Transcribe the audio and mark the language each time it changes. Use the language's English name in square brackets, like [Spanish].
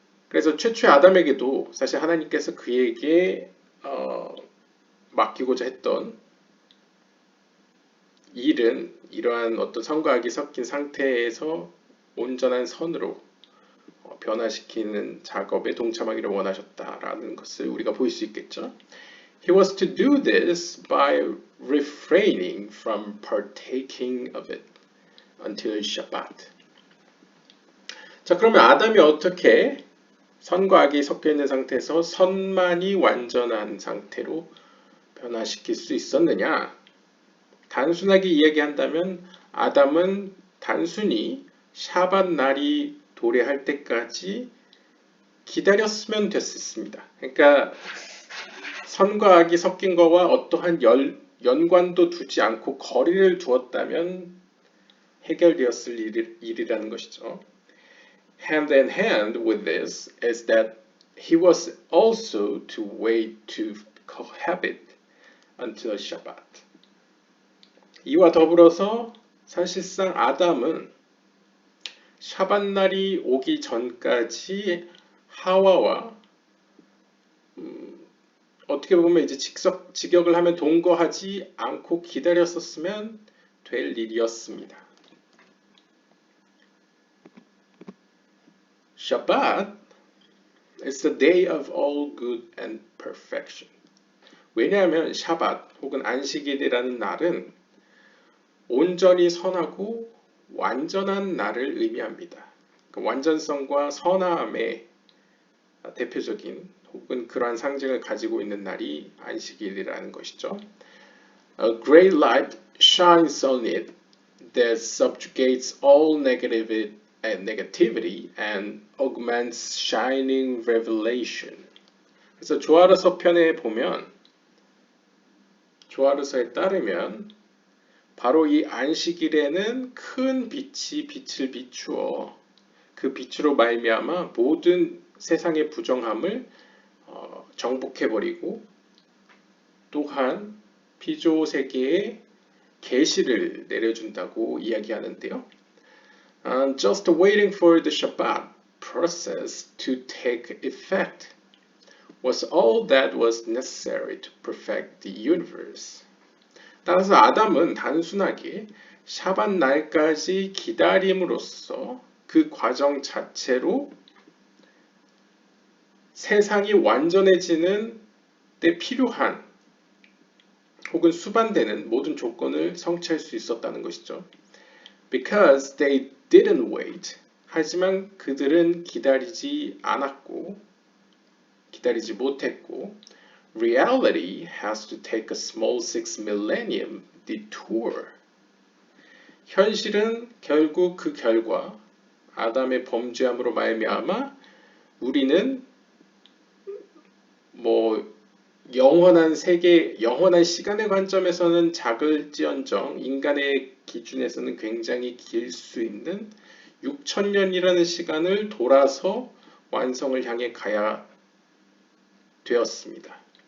[Korean] 그래서 최초의 아담에게도 사실 하나님께서 그에게 맡기고자 했던 일은 이러한 어떤 선과 악이 섞인 상태에서 온전한 선으로 변화시키는 작업에 동참하기를 원하셨다라는 것을 우리가 볼 수 있겠죠. [English] He was to do this by refraining from partaking of it until Shabbat. [Korean] 자, 그러면 아담이 어떻게 선과 악이 섞여 있는 상태에서 선만이 완전한 상태로 변화시킬 수 있었느냐? 단순하게 이야기한다면 아담은 단순히 샤밧 날이 도래할 때까지 기다렸으면 됐습니다. 그러니까 선과 악이 섞인 거와 어떠한 연관도 두지 않고 거리를 두었다면 해결되었을 일이라는 것이죠. [English] Hand in hand with this is that he was also to wait to cohabit until Shabbat. [Korean] 이와 더불어서 사실상 아담은 샤밧날이 오기 전까지 하와와 어떻게 보면 이제 직역을 하면 동거하지 않고 기다렸었으면 될 일이었습니다. [English] Shabbat is the day of all good and perfection. [Korean] 왜냐하면 샤밧 혹은 안식일이라는 날은 온전히 선하고 완전한 날을 의미합니다. 그 완전성과 선함의 대표적인 혹은 그러한 상징을 가지고 있는 날이 안식일이라는 것이죠. [English] A great light shines on it that subjugates all negativity and augments shining revelation. [Korean] 그래서 조아르서 편에 보면 조아르서에 따르면 바로 이 안식일에는 큰 빛이 빛을 비추어 그 빛으로 말미암아 모든 세상의 부정함을 정복해버리고 또한 피조 세계에 계시를 내려준다고 이야기하는데요. [English] Just waiting for the Shabbat process to take effect was all that was necessary to perfect the universe. [Korean] 따라서 아담은 단순하게 샤밧 날까지 기다림으로써 그 과정 자체로 세상이 완전해지는 데 필요한 혹은 수반되는 모든 조건을 성취할 수 있었다는 것이죠. [English] Because they didn't wait. [Korean] 하지만 그들은 기다리지 않았고 기다리지 못했고 [English] Reality has to take a small 6 millennium detour. [Korean] 현실은 결국 그 결과 아담의 범죄함으로 말미암아 우리는 영원한 세계, 영원한 시간의 관점에서는 작을지언정 인간의 기준에서는 굉장히 길 수 있는 6천년이라는 시간을 돌아서 완성을 향해 가게 되었습니다.